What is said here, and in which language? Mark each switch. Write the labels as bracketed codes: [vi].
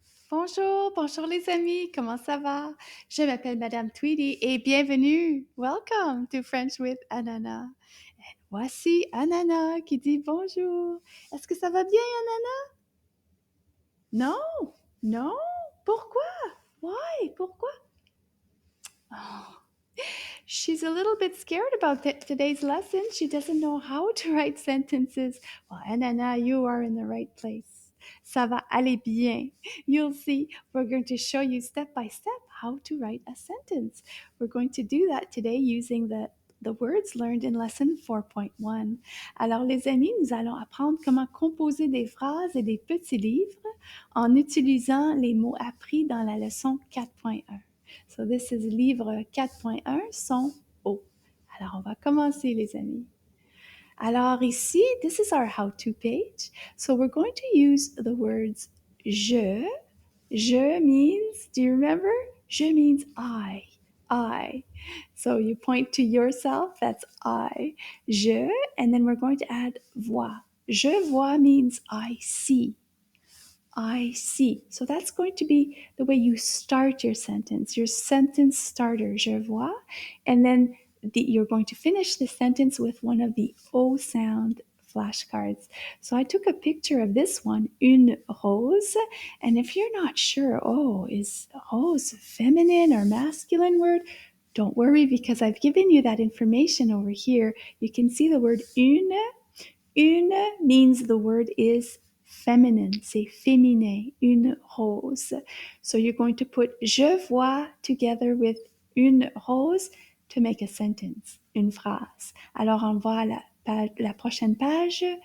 [fr] Bonjour, bonjour les amis, comment ça va? Je m'appelle Madame Tweedy et bienvenue. [en] Welcome to French with Ananas. [fr] Et voici Ananas qui dit bonjour. Est-ce que ça va bien, Ananas? Non, non. Pourquoi? [en] Why? [fr] Pourquoi? [en] Oh, she's a little bit scared about today's lesson. She doesn't know how to write sentences. Well, Ananas, you are in the right place. [fr] Ça va aller bien. [en] You'll see. We're going to show you step by step how to write a sentence. We're going to do that today using the words learned in lesson 4.1. [fr] Alors, les amis, nous allons apprendre comment composer des phrases et des petits livres en utilisant les mots appris dans la leçon 4.1. [en] So this is [fr] livre 4.1, son O. Alors, on va commencer, les amis. Alors ici, [en] this is our how-to page. So we're going to use the words je. Je means, do you remember? Je means I. So you point to yourself, that's I. Je, and then we're going to add vois. Je vois means I see. I see. So that's going to be the way you start your sentence starter, je vois. And then you're going to finish the sentence with one of the O sound flashcards. So I took a picture of this one, une rose. And if you're not sure, is rose a feminine or masculine word? Don't worry, because I've given you that information over here. You can see the word une. Une means the word is feminine, [fr] c'est féminin, [en] une rose. So you're going to put je vois together with une rose to make a sentence, [fr] une phrase. Alors on va à la prochaine page.